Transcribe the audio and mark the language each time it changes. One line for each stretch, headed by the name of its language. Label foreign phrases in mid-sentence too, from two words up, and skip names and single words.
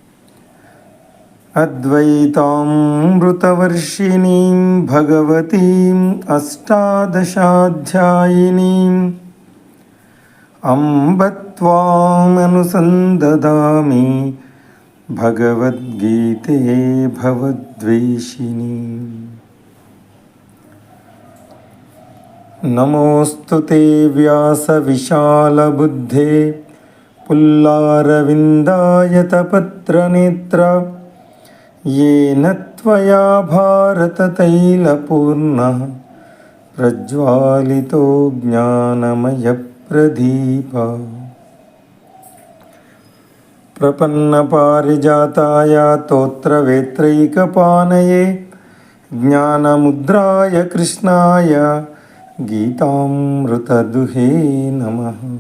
Sanskrit: అద్వైతామృతవర్షిణీం భగవతీం అష్టాదశాధ్యాయినీం అంబ త్వామనుసందదామి భగవద్గీతే భవద్వేషిణీం. నమోస్తుతే వ్యాస విశాలబుద్ధే పుల్లారవిందాయతపత్రనేత్ర येन त्वया भारततैलपूर्णः प्रज्वालितो ज्ञानमयप्रदीपः. प्रपन्नपारिजाताय तोत्रवेत्रैकपाणये ज्ञानमुद्राय कृष्णाय गीतामृतदुहे नमः.